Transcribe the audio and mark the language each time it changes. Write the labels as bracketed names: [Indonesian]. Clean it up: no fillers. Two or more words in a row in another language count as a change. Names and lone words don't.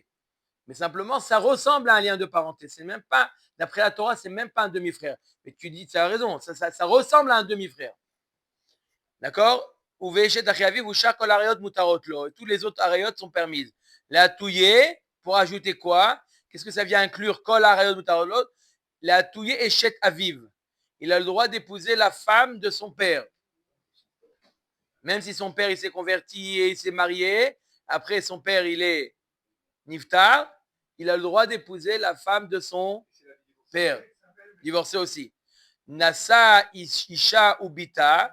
[French] Mais simplement, ça ressemble à un lien de parenté. C'est même pas, d'après la Torah, c'est même pas un demi-frère. Mais tu dis, tu as raison, ça ressemble à un demi-frère. D'accord? Tous les autres arayot sont permises. La touillée, pour ajouter quoi? Qu'est-ce que ça vient inclure? [Hebrew] כל עריות מותרות. לאתויי אשת אביו. [French] Il a le droit d'épouser la femme de son père. Même si son père il s'est converti et il s'est marié, après son père il est niftar, il a le droit d'épouser la femme de son père. Divorcé aussi. [Hebrew] נשא אשה ובתה.